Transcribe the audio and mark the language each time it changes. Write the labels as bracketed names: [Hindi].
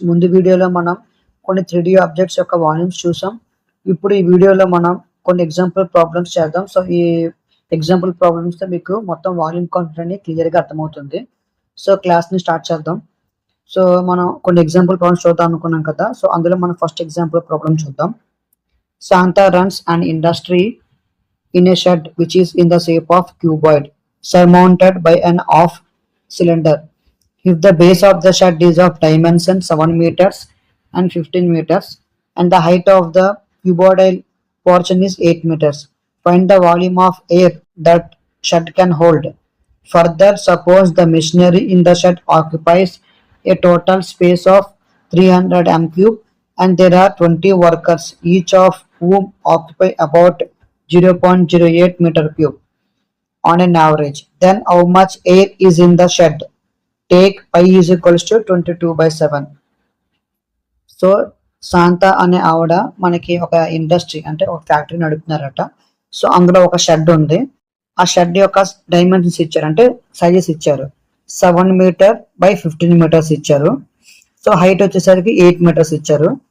[Telugu] ముందు వీడియోలో మనం కొన్ని 3D ఆబ్జెక్ట్స్ యొక్క వాల్యూమ్స్ చూసాం. ఇప్పుడు ఈ వీడియోలో మనం కొన్ని ఎగ్జాంపుల్ ప్రాబ్లమ్స్ చేద్దాం. సో ఈ ఎగ్జాంపుల్ ప్రాబ్లమ్స్తో మీకు మొత్తం వాల్యూమ్ కౌంట్ అనేది క్లియర్గా అర్థమవుతుంది. సో క్లాస్ని స్టార్ట్ చేద్దాం. సో మనం కొన్ని ఎగ్జాంపుల్ ప్రాబ్లమ్స్ చూద్దాం అనుకున్నాం కదా. సో అందులో మనం ఫస్ట్ ఎగ్జాంపుల్ ప్రాబ్లమ్ చూద్దాం. [English] Santa runs an industry in a shed which is in the shape of cuboid surmounted by an off cylinder. If the base of the shed is of dimension 7 meters and 15 meters and the height of the cuboidal portion is 8 meters, find the volume of air that shed can hold. Further, suppose the machinery in the shed occupies a total space of 300 m cube and there are 20 workers, each of whom occupy about 0.08 meter cube on an average. Then how much air is in the shed? Take pi is equals to 22/7. [Telugu] So Shanta అనే ఆవిడ మనకి ఒక industry అంటే ఒక factory నడుపుతున్నారట. So అందులో ఒక shed ఉంది. ఆ షెడ్ యొక్క డైమెన్షన్స్ ఇచ్చారు, అంటే సైజెస్ ఇచ్చారు. 7 మీటర్ బై 15 మీటర్స్ ఇచ్చారు. సో హైట్ వచ్చేసరికి 8 మీటర్స్ ఇచ్చారు.